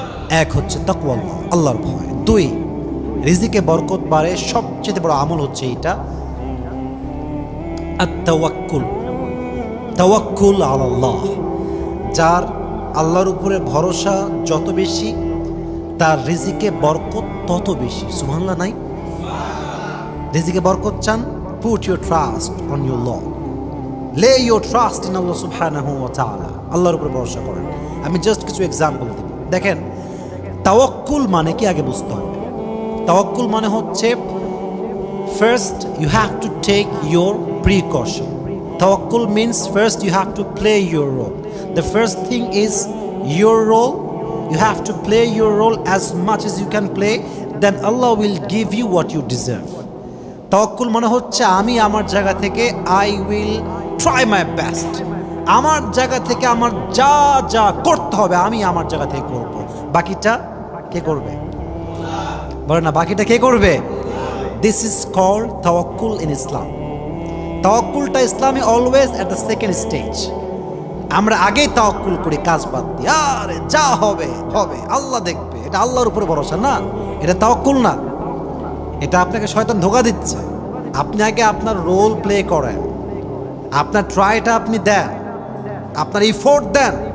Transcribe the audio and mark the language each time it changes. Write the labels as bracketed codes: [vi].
[bn] এক হচ্ছে তাকওয়াল্লাহ, আল্লাহর ভয়। দুই, রিজিকে বরকত বাড়ে, সবচেয়ে বড় আমল হচ্ছে এইটা, আত-তাওয়াক্কুল, তাওয়াক্কুল আলাল্লাহ। যার আল্লাহর উপরে ভরসা যত বেশি, তার রিজিকে বরকত তত বেশি। সুবহানাল্লাহ নাই? রিজিকে বরকত চান? [en] Put your trust on your Lord. Lay your trust in Allah subhanahu wa ta'ala. [bn] আল্লাহর উপরে ভরসা করেন। আমি জাস্ট কিছু এক্সাম্পল দেব। দেখেন, তাওয়াক্কুল মানে কি আগে বুঝতে হবে। তাওয়াক্কুল মানে হচ্ছে, [en] first you have to take your precaution. Tawakkul means first you have to play your role. The first thing is your role. You have to play your role as much as you can play, then Allah will give you what you deserve. [bn] তাওয়াক্কুল মানে হচ্ছে আমি আমার জায়গা থেকে [en] I will try my best. [bn] আমার জায়গা থেকে আমার যা যা করতে হবে আমি আমার জায়গা থেকে করব। বাকিটা কে করবে? বলে না, বাকিটা কে করবে? [en] This is called tawakkul in Islam. [bn] তাওয়াক্কুলটা ইসলামে [en] Always at the second stage. [bn] আমরা আগেই তাওয়াক্কুল করি কাজ বাদ দিয়ে, আরে যা হবে হবে, আল্লাহ দেখবে। এটা আল্লাহর উপরে ভরসা না, এটা তাওয়াক্কুল না। এটা আপনাকে শয়তান ধোঁকা দিচ্ছে। আপনি আগে আপনার রোল প্লে করেন, আপনার ট্রাইটা আপনি দেন, আপনার ইফোর্ট দেন।